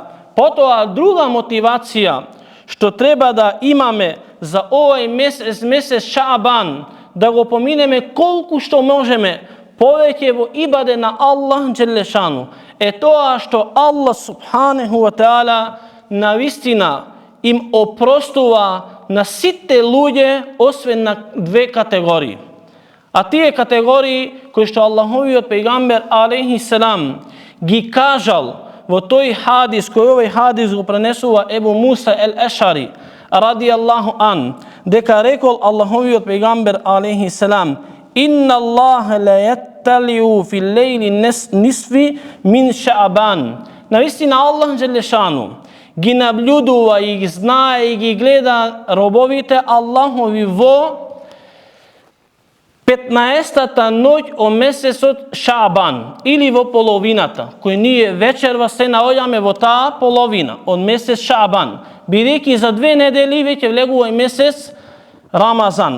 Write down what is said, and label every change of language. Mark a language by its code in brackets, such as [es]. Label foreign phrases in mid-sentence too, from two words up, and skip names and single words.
[mk] Потоа друга мотивација што треба да имаме за овој месец Шаабан, да го поминеме колку што можеме повеќе во ибаде на Аллах Джелешану, е тоа што [ar] الله سبحانه وتعالى [mk] навистина им опростува на сите луѓе, освен на две категории. А тие категории кои што Аллаховиот пејгамбер [ar] عليه السلام [mk] ги кажал во тој хадис, кој овој хадис го пренесува Ебу Муса ел-Ешари [ar] رضي الله عنه, [mk] дека рекол Аллаховиот пејгамбер [ar] عليه السلام: إن الله ليطلع في ليلة نصف من شعبان. [mk] Навистина Аллах Джелешану ги наблюдува и ги знае и ги гледа робовите Аллахови во 15-та ноќ од месецот Шаабан, или во половината, кој ние вечерва се наоѓаме во таа половина од месец Шаабан, бидејќи за 2 недели веќе влегува и месец Рамазан.